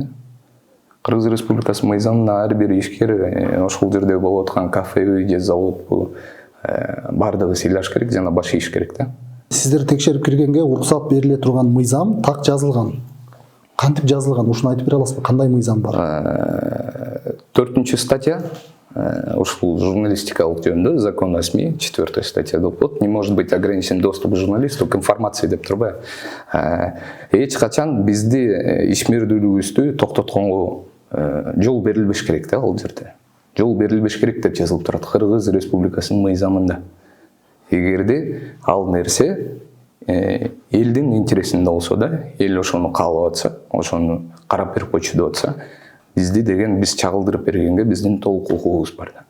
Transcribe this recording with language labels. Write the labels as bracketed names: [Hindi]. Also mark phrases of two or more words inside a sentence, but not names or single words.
[Kyrgyz] Кыргыз Республикасынын мыйзамына ар бир ишкер ошол жерде болуп аткан кафе же завод бул бардыгы сыйлаш керек жана баш ийиш керек да. Сиздер текшерип киргенге уруксат бериле турган мыйзам так жазылган. Кантип жазылган? Ушуну айтып бере аласызбы? Кандай мыйзам бар? 4-нчы статья ушул журналистикалык жөнүндө [Russian] закон о СМИ [Kyrgyz] 4 статьяда болот. [Russian] Не может быть ограничен доступ журналисту к информации [Kyrgyz] деп турбайбы. Эч качан бизди ишмердүүлүгүбүздү токтотконго жол берилбеш керек да ал жерде. Жол берилбеш керек деп жазылып турат Кыргыз Республикасынын мыйзамында. Эгерде ал нерсе элдин интересинде болсо да, эл ошону каалап атса, ошону карап берип койчу деп атса, бизди деген биз чагылдырып бергенге биздин толук укугубуз бар да.